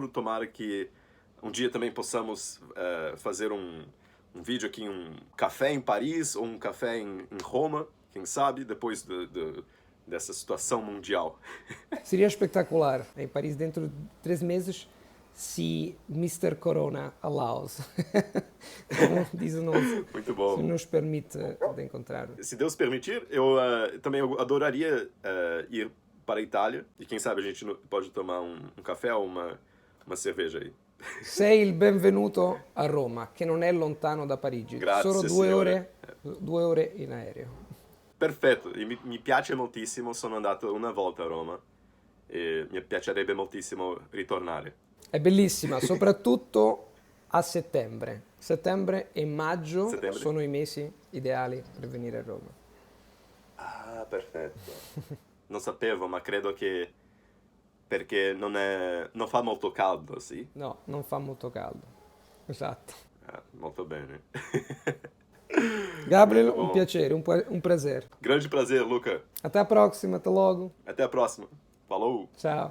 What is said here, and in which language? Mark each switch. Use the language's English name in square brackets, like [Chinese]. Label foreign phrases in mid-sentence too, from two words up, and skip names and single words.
[Portuguese] Tomara que um dia também possamos fazer um vídeo aqui, um café em Paris ou um café em Roma, quem sabe, depois dessa situação mundial. Seria espetacular. Em Paris, dentro de 3 meses, se Mr. [English] Corona allows. [Portuguese] Então, diz o nosso, Muito se bom. nos permite de encontrar. Se Deus permitir, eu também adoraria ir para a Itália. E quem sabe a gente pode tomar um café ou uma cerveja aí. [Italian] Sei il benvenuto a Roma, che non è lontano da Parigi. Grazie, Solo signore. 2 ore in aereo. Perfetto, e mi piace moltissimo, sono andato una volta a Roma e mi piacerebbe moltissimo ritornare. È bellissima, soprattutto a settembre. Settembre e maggio Settembre? sono i mesi ideali per venire a Roma. Ah, perfetto. Non sapevo, ma credo che perché non fa molto caldo, sì? No, non fa molto caldo. Esatto. Ah, molto bene. Gabriel, [Portuguese] Muito um bom. piacere, um prazer. Grande prazer, Luca. Até a próxima, até logo. Até a próxima. Falou! Ciao.